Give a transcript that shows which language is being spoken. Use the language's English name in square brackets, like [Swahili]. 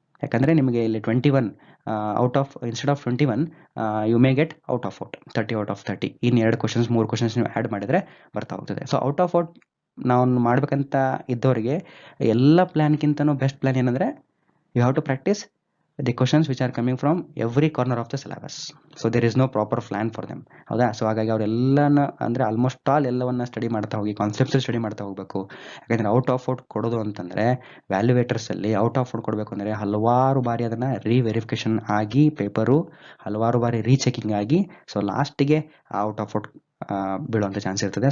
[Kannada] ಯಾಕಂದರೆ ನಿಮಗೆ ಇಲ್ಲಿ [English] 21 out of, instead of 21 you may get out of 30 out of 30. [Kannada] ಇನ್ನು 2 ಕ್ವಶನ್ಸ್ 3 ಕ್ವಶನ್ಸ್ ನೀವು ಆ್ಯಡ್ ಮಾಡಿದರೆ ಬರ್ತಾ ಹೋಗ್ತದೆ. ಸೊ ಔಟ್ ಆಫ್ ನಾವು ಮಾಡ್ಬೇಕಂತ ಇದ್ದವರಿಗೆ ಎಲ್ಲ ಪ್ಲ್ಯಾನ್ಗಿಂತನೂ ಬೆಸ್ಟ್ ಪ್ಲ್ಯಾನ್ ಏನಂದರೆ [English] You have to practise the questions which are coming from every corner of the syllabus. So there is no proper plan for them. [Kannada] ಹೌದಾ? ಸೊ ಹಾಗಾಗಿ ಅವರೆಲ್ಲನ ಅಂದರೆ ಆಲ್ಮೋಸ್ಟ್ ಆಲ್ ಎಲ್ಲವನ್ನ study ಮಾಡ್ತಾ ಹೋಗಿ, ಕಾನ್ಸೆಪ್ಟ್ಸ್ ಸ್ಟಡಿ ಮಾಡ್ತಾ ಹೋಗಬೇಕು. ಯಾಕಂದರೆ ಔಟ್ ಆಫ್ ಔಟ್ ಕೊಡೋದು ಅಂತಂದರೆ ವ್ಯಾಲ್ಯೂವೇಟರ್ಸಲ್ಲಿ ಔಟ್ ಆಫ್ ಔಟ್ ಕೊಡಬೇಕು ಅಂದರೆ ಹಲವಾರು ಬಾರಿ ಅದನ್ನು ರಿವೆರಿಫಿಕೇಷನ್ ಆಗಿ ಪೇಪರು ಹಲವಾರು ಬಾರಿ ರೀಚೆಕಿಂಗ್ ಆಗಿ ಸೊ ಲಾಸ್ಟಿಗೆ ಔಟ್ ಆಫ್ ಔಟ್ ಬೀಳುವಂಥ ಚಾನ್ಸ್ ಇರ್ತದೆ.